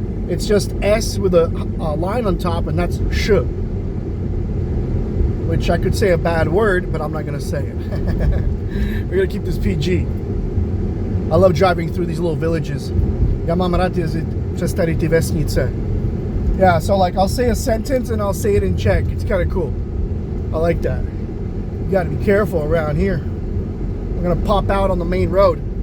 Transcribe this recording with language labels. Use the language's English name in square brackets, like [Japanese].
[English] It's just S with a line on top, and that's sh. Which I could say a bad word, but I'm not gonna say it. We're gonna keep this PG. I love driving through these little villages. [Czech] Já mám rád jezdit přes tady ty vesnice. [English] Yeah, so like I'll say a sentence and I'll say it in Czech. It's kind of cool. I like that. You gotta be careful around here. We're gonna pop out on the main road.